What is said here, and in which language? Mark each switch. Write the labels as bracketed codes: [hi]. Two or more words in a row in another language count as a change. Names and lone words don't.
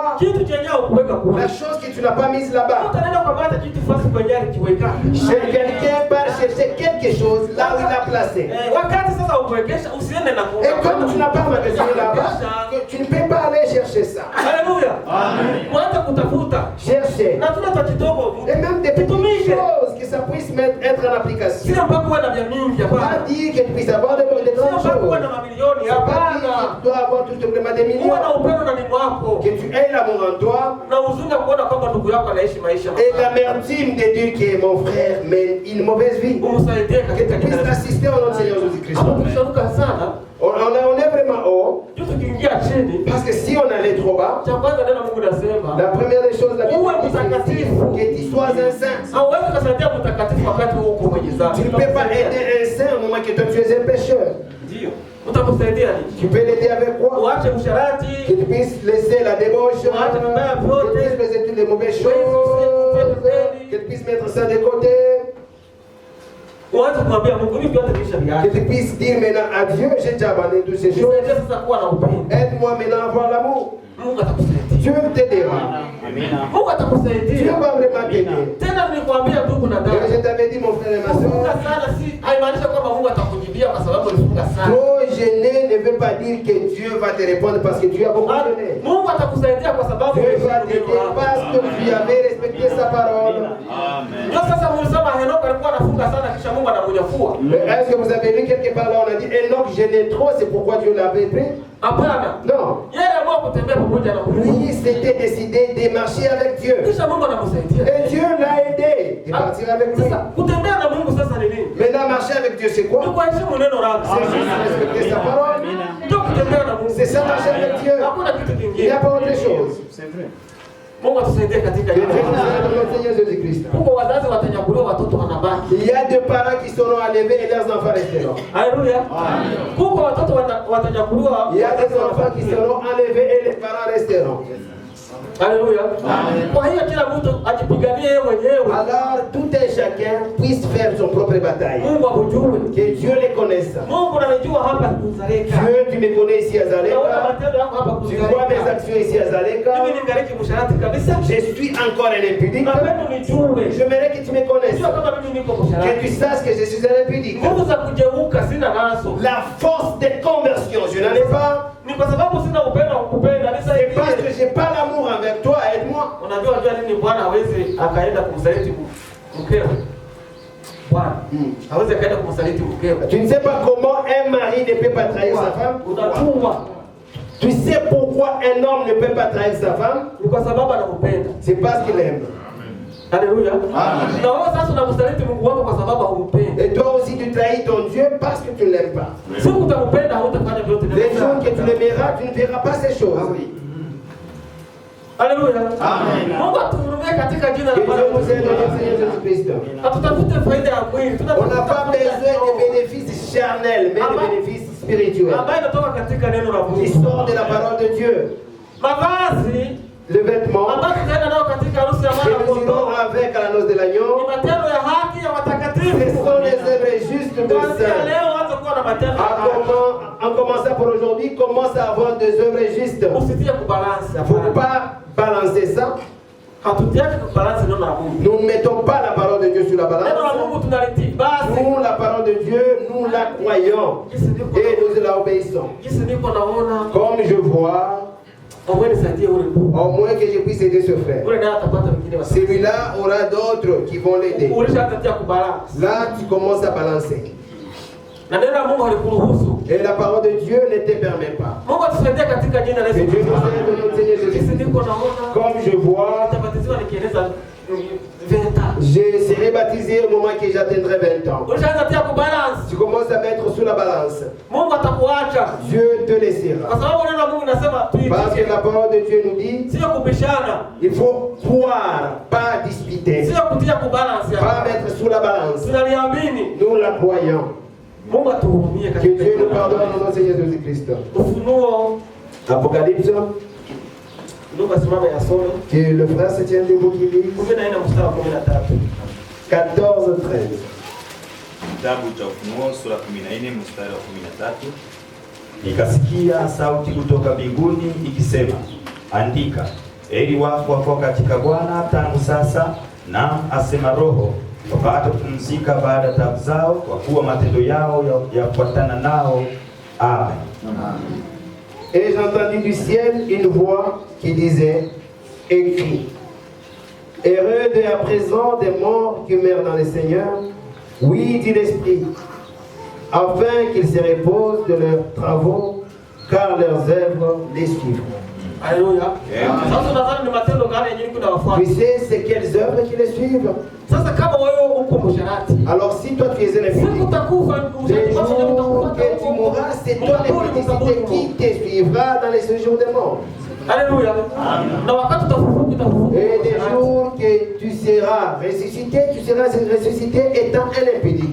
[fr] La chose que tu n'as pas mise là-bas. Quelqu'un part chercher quelque chose là où il a placé. Et comme tu n'as pas magasiné là-bas, tu ne peux pas aller chercher ça. Alléluia. Chercher. Et même des petites choses qui ça puisse être en application. [sw] Sio mpaka uwe na vya mingi hapana. [fr] Pas dire que tu puisses avoir de grandes [sw] Sio mpaka [fr] choses. [sw] uwe na mamilioni [fr] C'est pas dire [sw] hapana. [fr] que tu dois avoir tout simplement des [sw] Uwe [fr] millions. [sw] na upendo na ndugu wako. [fr] Que tu aies l'amour en toi. [sw] Na huzuni ya kuona kwamba ndugu yako anaishi maisha [fr] Et [sw] mabaya. [fr] l'amertume de dire que mon frère mène une mauvaise vie. [sw] Umsaidie [fr] Que [sw] katika [fr] tu puisses [sw] kila. [fr] assister au nom de Seigneur Jésus-Christ. [sw] Hapo tumesharuka sana. [fr] On est vraiment haut. [sw] Ndio tukiingia chini. [fr] Parce que si on allait trop bas, [sw] Cha kwanza neno Mungu nasema. [fr] la première des choses, la Bible [sw] Uwe [fr] dit [sw] mtakatifu. [fr] que tu sois un saint. [sw] Hauwezi kusaidia mtakatifu wakati uko mwenye dhambi. [fr] Tu ne peux pas aider un saint au moment que toi tu es un pécheur. [sw] Ndio. Utamsaidia nini? [fr] Tu peux l'aider avec quoi? [sw] Uache [fr] Que [sw] usharati. [fr] tu puisses laisser la débauche, que tu puisses laisser toutes les mauvaises choses, que tu puisses mettre ça de côté, [sw] Uanze kumwambia Mungu hivi vyote viisha [fr] que [sw] vyake. [fr] tu puisses dire maintenant à Dieu, j'ai déjà abandonné toutes ces choses. [sw] Nisaidie sasa kuwa na upendo. [fr] Aide-moi maintenant à avoir l'amour. [sw] Mungu atakusaidia. [fr] Dieu t'aidera. [sw] Mungu [fr] Dieu [sw] atakusaidia. [fr] va vraiment t'aider. [sw] Tena nilikwambia ndugu na [fr] Et [sw] dada. [fr] je t'avais dit, mon frère et ma [sw] Kufunga [fr] soeur, [sw] sana si haimaanishi kwamba Mungu atakujibia kwa sababu ulifunga sana. [fr] trop jeûner ne veut pas dire que Dieu va te répondre parce que tu as beaucoup jeûné. [sw] Mungu atakusaidia kwa sababu [fr] Dieu va [sw] uliheshimu [fr] t'aider [sw] neno lako. [fr] parce que tu avais respecté sa parole. [sw] Ndio sasa mlisema Henoko alikuwa anafunga sana kisha Mungu anamunyafua. [fr] Mais est-ce que vous avez lu quelque part là, on a dit Enoch jeûnait trop, c'est pourquoi Dieu l'avait pris? [sw] Hapana. [fr] Non. [sw] Yeye aliamua kutembea pamoja na Mungu. [fr] Lui s'était décidé de marcher avec Dieu. [sw] Kisha Mungu anamsaidia. [fr] Et Dieu l'a aidé de partir avec lui. [sw] Sasa kutembea na Mungu sasa ni nini? [fr] Maintenant, marcher avec Dieu, c'est [sw] Ni [fr] quoi? [sw] kuheshimu neno lako. [fr] C'est juste respecter sa parole. [sw] Ndio kutembea na Mungu. [fr] C'est ça, marcher avec Dieu. [sw] Hakuna kitu [fr] Il n'y [sw] kingine. [fr] a pas autre chose. [sw] Mungu atusaidie katika [fr] Que [sw] hilo. [fr] Dieu nous aide dans notre Seigneur Jésus-Christ. [sw] Huko wazazi watanyakuliwa, watoto wanabaki. [fr] Il y a des parents qui seront enlevés et leurs enfants resteront. [sw] Haleluya. Huko watoto watanyakuliwa. [fr] Il y a des enfants qui seront enlevés et les parents resteront. [sw] Haleluya. Kwa hiyo kila mtu ajipiganie yeye mwenyewe. [fr] Alors, tout un chacun puisse faire son propre bataille. [sw] Mungu akujue. [fr] Que Dieu les connaisse. [sw] Mungu ananijua hapa Kuzaleka. [fr] Dieu, tu me connais ici à [sw] Naona [fr] Zaleka. [sw] matendo yako hapa [fr] Tu vois mes [sw] Kuzaleka. [fr] actions ici à Zaleka. [sw] Mimi ni ngariki msharati kabisa. [fr] Je suis encore un impudique. [sw] Napenda unijue. [fr] J'aimerais que tu me connaisses. [sw] Sio kama mimi niko [fr] Que [sw] msharati. [fr] tu saches que je suis un impudique. [sw] Nguvu za kugeuka sina nazo. [fr] La force de conversion, je n'en ai pas. [sw] Ni kwa sababu sina upendo wa kukupenda. [fr] C'est parce que [sw] Nisaidie. [fr] j'ai pas l'amour envers toi, aide-moi. [sw] Unajua nini Bwana hawezi akaenda kumsaliti mkewe? Bwana hawezi akaenda kumsaliti mkewe. [fr] Tu ne sais pas comment un mari ne peut pas trahir sa femme. [sw] Unatumwa. [fr] Tu sais pourquoi un homme ne peut pas trahir sa femme? [sw] Ni kwa sababu anakupenda. [fr] C'est parce qu'il aime. [sw] Haleluya. Na wewe sasa unamsaliti Mungu wako kwa sababu humpendi. [fr] Et toi aussi tu trahis ton Dieu parce que tu ne l'aimes pas. [sw] Siku utampenda hautafanya vyote [fr] Les jours que tu l'aimeras, tu ne verras pas ces choses. [sw] Haleluya. Mungu atuhurumie katika jina la [fr] Que Dieu [sw] Bwana. [fr] nous aide au nom du Seigneur Jésus-Christ. [sw] Hatutafute faida ya mwili. [fr] On n'a pas besoin de bénéfices charnels, mais de bénéfices spirituels [sw] ambayo inatoka katika neno la [fr] qui [sw] Mungu. [fr] sortent de la parole de Dieu. [sw] Mavazi [fr] Le vêtement [sw] ambayo tunaenda nayo katika harusi ya [fr] que [sw] mwana [fr] nous irons [sw] kondoo [fr] avec à la noce de [sw] ni [fr] l'agneau, [sw] matendo ya haki ya [fr] ce [sw] watakatifu. [fr] sont les œuvres justes de [sw] Kuanzia [fr] saints. [sw] leo anza kuwa na matendo ya haki. [fr] En commençant pour aujourd'hui, commence à avoir des œuvres justes. [sw] Usitie kubalansi. [fr] Il ne faut pas balancer ça. [sw] Hatutiaki kubalansi neno la Mungu. [fr] Nous ne mettons pas la parole de Dieu sur la [sw] Neno la [fr] balance. [sw] Mungu tunalitii. Basi [fr] Nous, la parole de Dieu, nous la croyons et nous la obéissons. [sw] jinsi niko naona [fr] Comme je vois, [sw] omwe nisaidie ule ndugu. [fr] au moins que je puisse aider ce frère. [sw] Ule naye atapata wengine wa [fr] Celui-là aura d'autres qui vont l'aider. [sw] ulishaanza kubalansi. [fr] Là, tu commences à balancer. [sw] Na neno la Mungu halikuruhusu. [fr] Et la parole de Dieu ne te permet pas. [sw] Mungu atusaidie katika jina la [fr] Que [sw] Yesu [fr] Dieu nous [sw] Kristo. [fr] aide au nom de Seigneur [sw] Jinsi [fr] Jésus. [sw] niko naona [fr] Comme je vois, [sw] nitabatiziwa nikieneza 20 ans. [fr] je serai baptisé au moment que j'atteindrai 20 ans. [sw] Ulishaanza tia kubalansi. [fr] Tu commences à mettre sous la balance. [sw] Mungu atakuacha. [fr] Dieu te laissera. [sw] Kwa sababu neno la Mungu nasema [fr] Parce que [sw] tuitike. [fr] la parole de Dieu nous dit, [sw] Sio kubishana. [fr] il faut croire, pas disputer. [sw] Sio kutia kubalansi. [fr] Pas mettre sous la balance. [sw] Tunaliamini. [fr] Nous la croyons. [sw] Mungu atuhurumie [fr] Que [sw] katika [fr] Dieu nous [sw] jina la [fr] pardonne au nom de Seigneur Jésus-Christ. [sw] Ufunuo. [fr] Apocalypse, [sw] Ndugu asimame yasome. [fr] que le frère se tienne debout qui lit. [sw] 14 mstari wa 13. [fr] 14-13. [sw] Kitabu cha Ufunuo sura 14 mstari wa 13. Nikasikia sauti kutoka mbinguni ikisema, andika, heri wafu wafao katika Bwana tangu sasa, naam asema Roho, wapate kupumzika baada ya taabu zao, kwa kuwa matendo yao yafuatana nao. Amen. [fr] Et j'ai entendu du ciel une voix qui disait, écris, Heureux de à présent des morts qui meurent dans le Seigneur. Oui, dit l'Esprit, afin qu'ils se reposent de leurs travaux, car leurs œuvres les suivent. Alléluia. [sw] Sasa nadhani ni matendo gani yenyewe kuna wafuata? [fr] Tu sais c'est quelles œuvres qui les suivent? [sw] Sasa kama wewe uko msharati. [fr] Alors si toi tu es un impudent, les jours que tu mourras, c'est ton impudicité qui te suivra dans les séjours des morts. Alléluia. [sw] Na wakati utafufuka utafufuka. [fr] Et des jours que tu seras ressuscité étant un impudique.